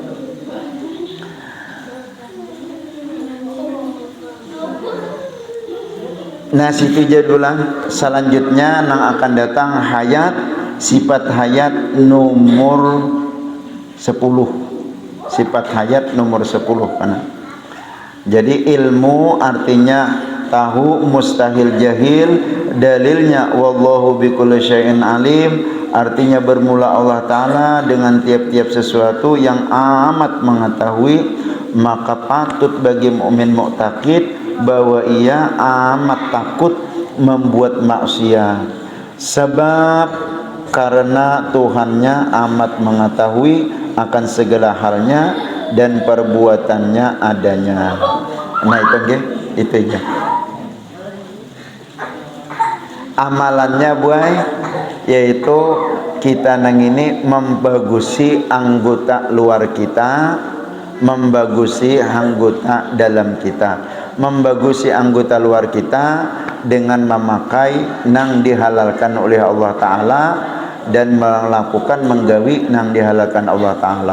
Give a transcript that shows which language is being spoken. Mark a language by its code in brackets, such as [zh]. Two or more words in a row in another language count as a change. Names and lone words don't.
[bjn] Nah situ jadulah selanjutnya nang akan datang hayat, sifat hayat nomor 10. [id] Sifat hayat nomor 10 karena. Jadi ilmu artinya tahu, mustahil jahil, dalilnya [ar] والله بكل شيء عليم, [id] artinya bermula Allah Ta'ala dengan tiap-tiap sesuatu yang amat mengetahui. Maka patut bagi mukmin mu'taqid bahwa ia amat takut membuat maksiat, sebab karena Tuhannya amat mengetahui akan segala halnya dan perbuatannya adanya. [bjn] Nah itu aja amalannya buai, yaitu kita nang ini membagusi anggota luar kita, membagusi anggota dalam kita. Membagusi anggota luar kita dengan memakai nang dihalalkan oleh Allah Ta'ala dan melakukan menggawi nang dihalalkan Allah Ta'ala.